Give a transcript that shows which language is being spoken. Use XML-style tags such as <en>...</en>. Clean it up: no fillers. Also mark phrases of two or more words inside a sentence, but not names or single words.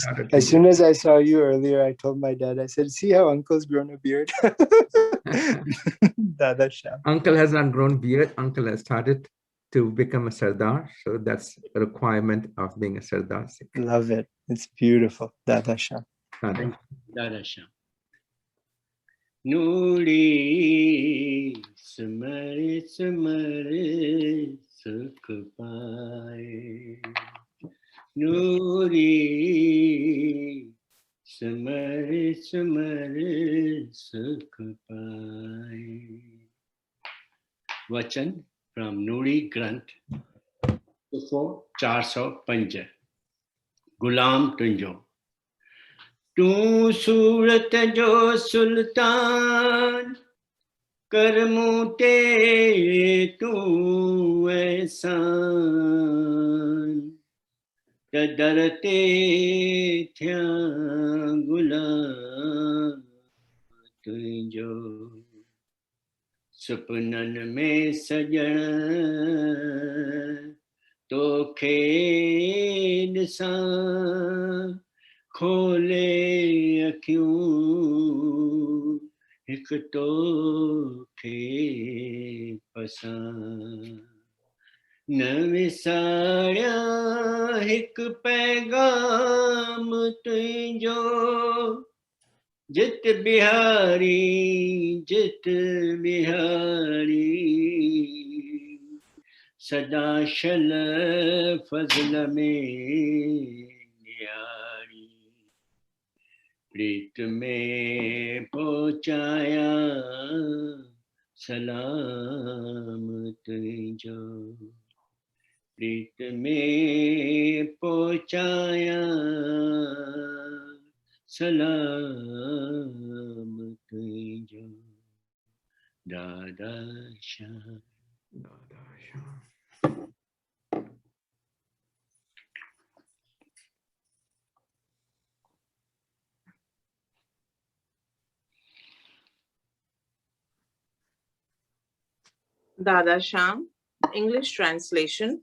<en>As soon as I saw you earlier, I told my dad, I said, see how Uncle's grown a beard? Dada Sham. Uncle has not grown beard. Uncle has started to become a Sardar. So that's a requirement of being a Sardar. Love it. It's beautiful. Dada Sham. Thank you. Dada Sham.</en> <sd>नूरी सिमर सिमर सुख पाए, नूरी सिमर सिमर सुख पाए। वचन फ्रॉम नूरी ग्रंथ 405। गुलाम तुंजो, तू सूरत जो सुल्तान, करमू ते तू एहसान, दर ते थिया गुलाम तुंजो। सुपनन में सजण तोखे ॾिसां, खोले अखियूं हिक तोखे पसां। न विसारिया हिक पैगाम तुंहिंजो, जित बिहारी जित बिहारी, सदा शल फज़ल में नियारी। प्रीत में पहुंचाया सलाम तुंहिंजो, प्रीत में पहुंचाया सलाम तुंहिंजो। दादा श्याम, दादा श्याम।</sd> <en>Dada Sham, English translation.</en>